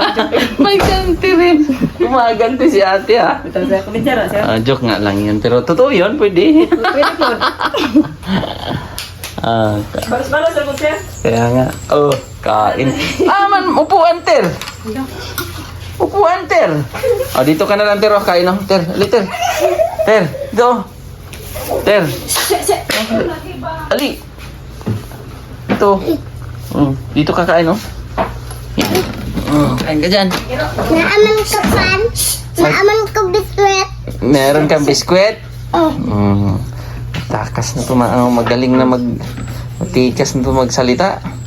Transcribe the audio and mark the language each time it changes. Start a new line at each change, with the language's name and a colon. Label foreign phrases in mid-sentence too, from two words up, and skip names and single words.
Filipino: May ganti rin. Gumaganti si ate ha. Ito sir. Kuminsara sir. Joke nga lang yan. Pero totoo yun, pwede. Pwede po. Balas-balas sir po sir. Kaya nga. Oh, kain. Man, upuan, Ter. Upuan, Ter. Oh, dito ka na lang, Ter. Oh, kain oh. Ter, ali, Ter. Ter, dito. Ter. Ali. Ito. Dito ka kain, oh. Kain ka dyan.
Cebuano: Naaman ka pan? Naaman ka biskwit?
Filipino: Meron kang biskwit? Takas na to, magaling na matikas na to magsalita.